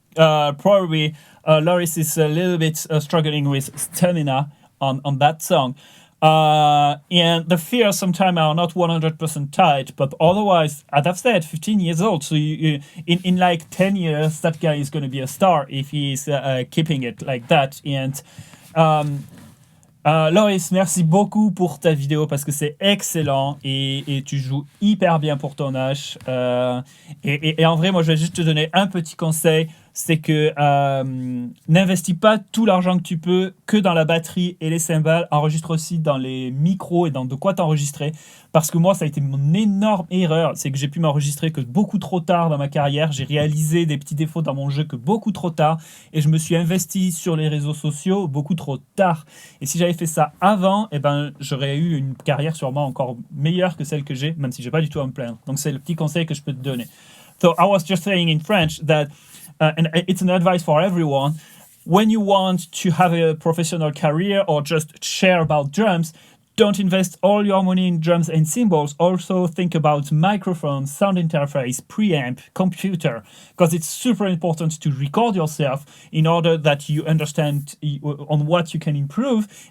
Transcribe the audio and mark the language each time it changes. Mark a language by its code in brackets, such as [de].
[en] Probably Loris is a little bit struggling with stamina on that song. And the fears sometimes are not 100% tight, but otherwise, as I've said, 15 years old. So in like 10 years, that guy is going to be a star if he's keeping it like that. [fr] And Loris, merci beaucoup pour ta vidéo parce que c'est excellent et tu joues hyper bien pour ton âge. Et en vrai, moi, je vais juste te donner un petit conseil. C'est que n'investis pas tout l'argent que tu peux que dans la batterie et les cymbales. Enregistre aussi dans les micros et dans de quoi t'enregistrer. Parce que moi, ça a été mon énorme erreur. C'est que j'ai pu m'enregistrer que beaucoup trop tard dans ma carrière. J'ai réalisé des petits défauts dans mon jeu que beaucoup trop tard. Et je me suis investi sur les réseaux sociaux beaucoup trop tard. Et si j'avais fait ça avant, eh ben, j'aurais eu une carrière sûrement encore meilleure que celle que j'ai, même si j'ai pas du tout à me plaindre. Donc c'est le petit conseil que je peux te donner. [en] So I was just saying in French that and it's an advice for everyone. When you want to have a professional career or just share about drums, don't invest all your money in drums and cymbals. Also think about microphone, sound interface, preamp, computer, because it's super important to record yourself in order that you understand on what you can improve.